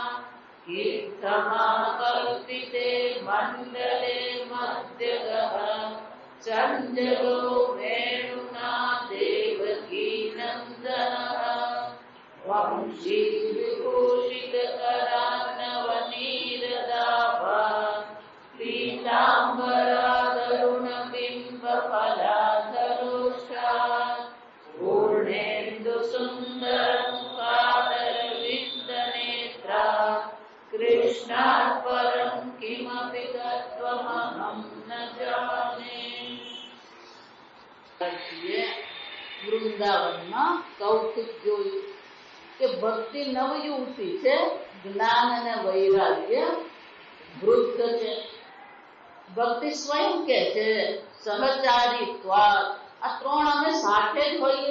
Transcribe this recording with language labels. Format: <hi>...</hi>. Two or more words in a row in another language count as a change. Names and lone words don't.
<sa>कीर्तनाकल्पिते मण्डले मध्यगः सञ्जगो वेणुना देवकीनन्दनः वंशीविभूषितकरान्नवनीरदाभा पीताम्बरादरुणबिम्बफलाधरोष्ठात् पूर्णेन्दुसुन्दरमुखादरविन्दनेत्रा कृष्णात् परं किमपि तत्त्वमहं न जाने।</sa> <gu>વૃંદાવનમાં કૌતુક જોયું કે ભક્તિ નવયુવતી છે, જ્ઞાન અને વૈરાગ્ય વૃદ્ધ છે. ભક્તિ સ્વયં કે છે સહચારીત્વાદ, આ ત્રણ અમે સાથે જ હોઈએ.</gu>